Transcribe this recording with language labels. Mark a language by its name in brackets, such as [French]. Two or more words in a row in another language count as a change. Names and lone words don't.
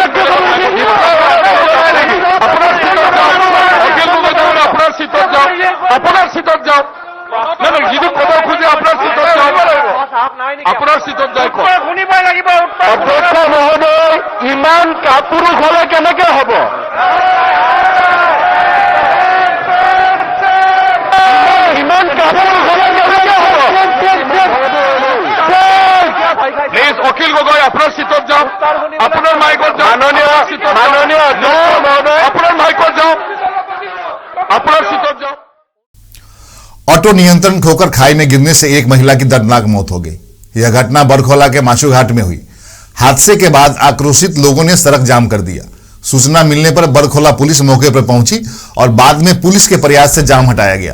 [Assamese] আপোনাৰ চিটত যাওক যিটো ক'ব খোজে আপোনাৰ চিটত যাওক আপোনাৰ চিটত যাই কওক অধ্যক্ষ মহোদয় ইমান কাপুৰুষ হ'লে কেনেকে হ'ব ইমান কাপুৰুষ হ'লে কেনেকে হ'ব প্লিজ অখিল গগৈ আপোনাৰ চিটত যাওক আপোনাৰ মাইকত যাওক মাননীয় অধ্যক্ষ মহোদয় আপোনাৰ মাইকত যাওক আপোনাৰ চিটত যাওক। [Hindi] ऑटो नियंत्रण खोकर खाई में गिरने से एक महिला की दर्दनाक मौत हो गई। यह घटना बरखोला के माशू घाट में हुई। हादसे के बाद आक्रोशित लोगों ने सड़क जाम कर दिया। सूचना मिलने पर बरखोला पुलिस मौके पर पहुंची और बाद में पुलिस के प्रयास से जाम हटाया गया।